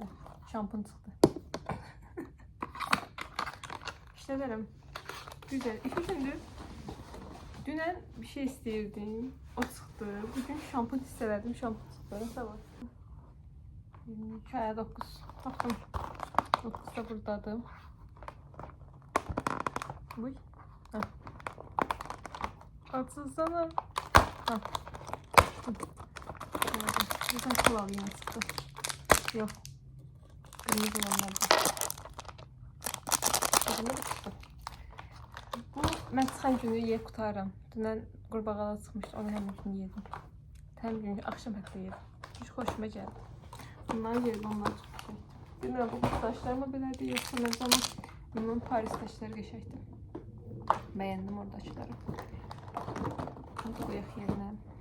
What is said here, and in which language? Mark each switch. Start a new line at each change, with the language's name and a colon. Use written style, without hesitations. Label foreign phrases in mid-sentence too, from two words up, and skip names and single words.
Azerbaijani: Şampun çıxdı. İşlədərəm.
Turkish: Güzel. 2 gündür.
Azerbaijani: Dünən bir şey istəyirdim. O çıxdı. Bugün şampun hissələdim. Şampun çıxdı. Nəsə var? 22 aya 9. Baxın. 9 da buradadır. Buy. Ha. Açılsana. Ha.
Turkish: Buradan kıl alayım çıktı. Yok. Kırmızı olanlardan. Kırmızı çıktı.
Azerbaijani: Bu mən çıxan günü yeyib qutarım. Dünən qurbağalar çıxmışdı. Onu həmin gün yedim. Həmin gün axşam hətta yedim. Hiç xoşuma gəldi. Bunları yedim, onlar çıxdı. Bilmirəm, bu daşlarıma belədir, yoxsa mən zaman bunun Paris daşları qəşəkdir. Bəyəndim oradakıları. Hadi qoyaq yerinə.